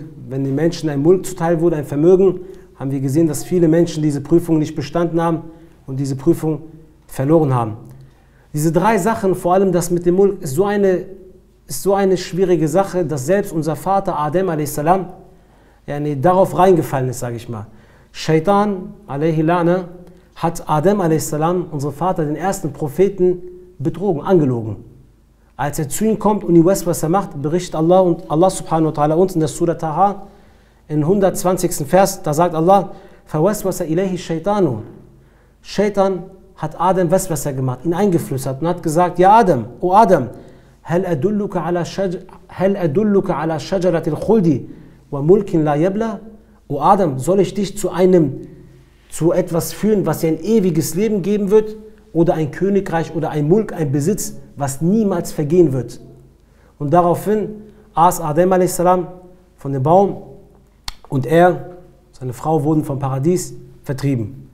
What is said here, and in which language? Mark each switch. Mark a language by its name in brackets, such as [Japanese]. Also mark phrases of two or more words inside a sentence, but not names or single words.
[German] Wenn den Menschen ein Mulk zuteil wurde, ein Vermögen, haben wir gesehen, dass viele Menschen diese Prüfung nicht bestanden haben und diese Prüfung verloren haben. Diese 3 Sachen, vor allem das mit dem Mulk, ist so eine schwierige Sache, dass selbst unser Vater Adem a.s. Darauf reingefallen ist, sage ich mal. Shaitan [Arabic] عليه لعنة [German] hat Adem a.s., unseren Vater, den ersten Propheten, betrogen, angelogen. Als er zu ihm kommt und die Waswasa macht, berichtet Allah und Allah [Arabic] سبحانه وتعالى [German] uns in der Surah Taha, in 120. Vers, da sagt Allah, [Arabic] فَوَسْوَسَ إِلَيْهِ الشَّيْطَانُ. [German] Shaitan hat Adam Waswasa gemacht, ihn eingeflüstert und hat gesagt, ja Adam, o Adam, [Arabic] هَلْ أَدُلُّكَ عَلَى شَجَرَةِ الْخُلْدِ وَمُلْكٍ لَا يَبْلَى. [German] O Adam, soll ich dich zu etwas führen, was dir ein ewiges Leben geben wird, oder ein Königreich oder ein Mulk, ein Besitz, was niemals vergehen wird. Und daraufhin aß Adem a.s. von dem Baum und er, seine Frau, wurden vom Paradies vertrieben.